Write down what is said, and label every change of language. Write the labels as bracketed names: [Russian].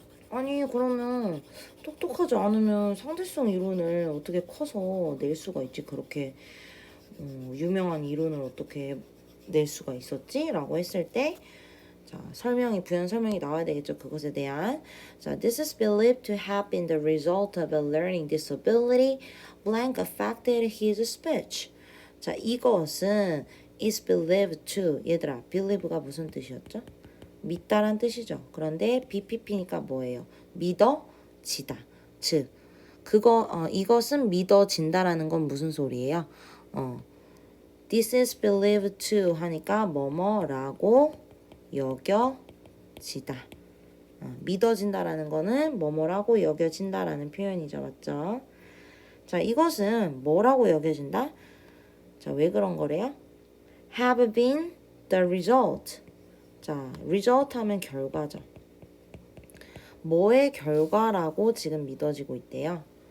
[Korean] 아니, 그러면 똑똑하지 않으면 상대성 이론을 어떻게 커서 낼 수가 있지? 그렇게 유명한 이론을 어떻게 낼 수가 있었지? 라고 했을 때 자, 부연 설명이 나와야 되겠죠. 그것에 대한. [English] 자, this is believed to have been the result of a learning disability blank affected his speech. [Korean] 자, 이것은 [English] is believed to. [Korean] 얘들아, believe가 무슨 뜻이었죠? 믿다란 뜻이죠. 그런데 BPP니까 뭐예요? 믿어지다. 즉, 이것은 믿어진다라는 건 무슨 소리예요? [English] This is believed to [Korean] 하니까 뭐뭐라고 여겨지다. 믿어진다라는 거는 뭐뭐라고 여겨진다라는 표현이죠. 맞죠? 자, 이것은 뭐라고 여겨진다? 자, 왜 그런 거래요? [English] Have been the result. [Korean] 자, result 하면 결과죠. 뭐의 결과라고 지금 믿어지고 있대요.